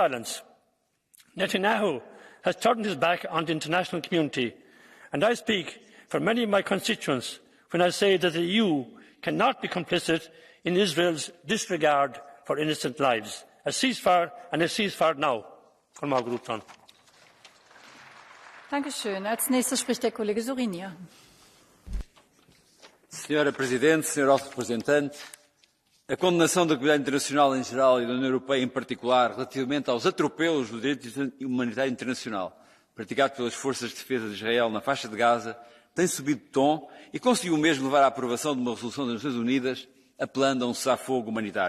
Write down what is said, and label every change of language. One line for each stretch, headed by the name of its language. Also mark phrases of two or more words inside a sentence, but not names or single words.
English: Why the silence? Netanyahu has turned his back on the international community, and I speak for many of my constituents when I say that the EU cannot be complicit in Israel's disregard for innocent lives. A ceasefire, and a ceasefire now.
German: Dankeschön. Als nächster spricht der Kollege Sorinja.
Portuguese: Senhora Presidente, Senhor Alto Representante, a condenação da comunidade internacional em geral e da União Europeia em particular relativamente aos atropelos do direito humanitário internacional praticado pelas forças de defesa de Israel na faixa de Gaza tem subido de tom e conseguiu mesmo levar à aprovação de uma resolução das Nações Unidas apelando a um cessar-fogo humanitário.